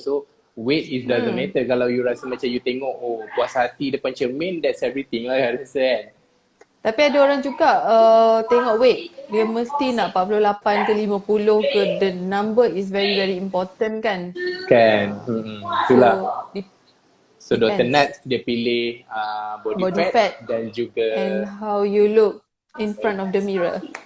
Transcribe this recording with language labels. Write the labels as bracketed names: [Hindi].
[English] So weight is doesn't matter. [Malay] Kalau you rasa macam you tengok, oh puas hati depan cermin, [English] that's everything [Malay] lah rasa kan. Tapi ada orang juga tengok weight. Dia mesti nak 48 ke 50 ke. [English] The number is very very important kan. [Malay] Kan. Itulah. So Dr. [English] Depends. [Malay] Nats dia pilih body fat dan juga [English] and how you look in front of the mirror.